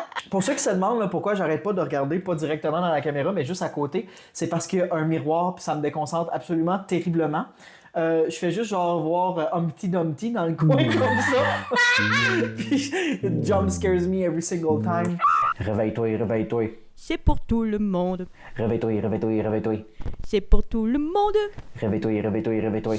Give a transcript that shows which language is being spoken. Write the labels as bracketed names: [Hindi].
[French] Pour ceux qui se demandent là, pourquoi j'arrête pas de regarder, pas directement dans la caméra, mais juste à côté, c'est parce qu'il y a un miroir puis ça me déconcentre absolument terriblement. Je fais juste genre voir Humpty Dumpty dans le coin comme ça. Puis [English] it jump scares me every single time. [French] Réveille-toi, réveille-toi. C'est pour tout le monde. Réveille-toi, réveille-toi, réveille-toi. C'est pour tout le monde. Réveille-toi, réveille-toi, réveille-toi.